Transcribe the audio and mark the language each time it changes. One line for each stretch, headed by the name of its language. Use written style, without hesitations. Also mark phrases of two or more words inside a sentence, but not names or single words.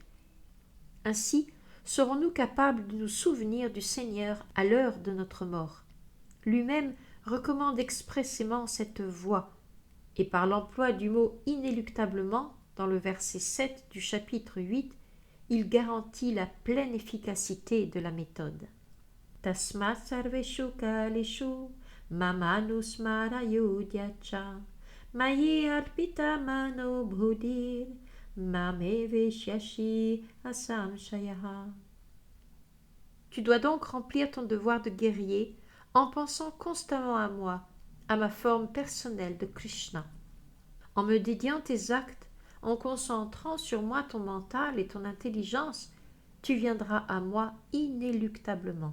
French: Ainsi, serons-nous capables de nous souvenir du Seigneur à l'heure de notre mort. Lui-même recommande expressément cette voie, et par l'emploi du mot inéluctablement, dans le verset 7 du chapitre 8, il garantit la pleine efficacité de la méthode.
Sanskrit: Tasmat sarveshu kaleshu mamanusmarayo dyacha mayi arpita mano bhudir mame veshyashi asamshayaha.
French: Tu dois donc remplir ton devoir de guerrier en pensant constamment à moi, à ma forme personnelle de Krishna. En me dédiant tes actes, en concentrant sur moi ton mental et ton intelligence, tu viendras à moi inéluctablement.